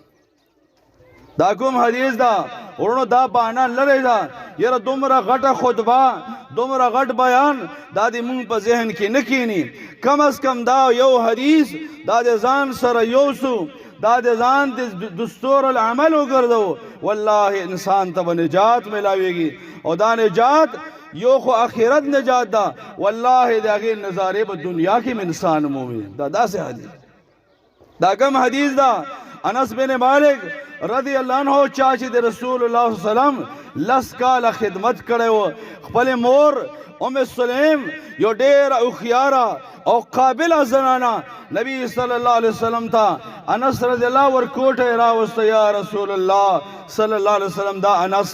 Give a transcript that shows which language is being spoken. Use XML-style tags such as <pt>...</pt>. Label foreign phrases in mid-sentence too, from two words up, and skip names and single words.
<ps>دا کوم حدیث دا ورونو دا بهانه لرې ده یاره دومره غټه خطبه دومره غټ بیان دا د مونږ په ذهن کې نه کینی کم از کم دا یو حدیث دا د ځان سره یوسو دا د ځان د دستور العمل وګرځو والله انسان ته به نجات ملاویږي او دا نجات یو خو آخرت نجات دا والله د هغې نظارې په دنیا کې انسان مومي دا داسې حدیث دا کم حدیث دا انس بن مالک</ps> <ar>رضی اللہ عنہ</ar> <ps>چا چې د</ps> <ar>رسول الله صلی الله علیه وسلم</ar> <ps>لس کاله خدمت کړی و خپل مور ام سلیم یو ډېره هوښیاره او قابله زنانه نبی</ps> <ar>صلی الله علیه وسلم</ar> <ps>ته انس</ps> <ar>رضی الله</ar> <ps>ورکوټه راوسته</ps> <ar>یا رسول الله صلی الله علیه وسلم</ar> <ps>دا انس</ps>